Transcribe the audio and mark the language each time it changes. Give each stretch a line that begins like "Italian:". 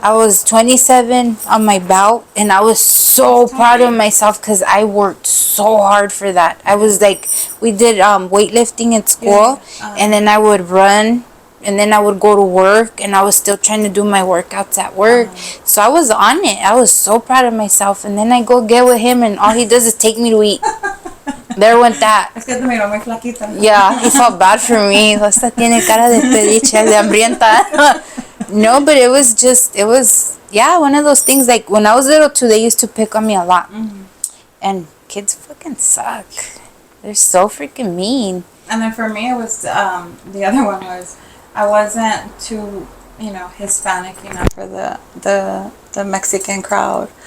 English: I was 27 on my belt, and I was so proud of myself because I worked so hard for that. I was like, we did weightlifting at school, and then I would run, and then I would go to work, and I was still trying to do my workouts at work. So I was on it. I was so proud of myself. And then I go get with him, and all he does is take me to eat. There went that.
Spanish: Es que te miró muy flaquita.
English: Yeah, he felt bad for me.
Spanish: Esta tiene cara de pediche, de hambrienta.
English: No, but it was, one of those things. Like, when I was little, too, they used to pick on me a lot. Mm-hmm. And kids fucking suck. They're so freaking mean. And then for me, it was, the other one was, I wasn't too, Hispanic enough for the Mexican crowd.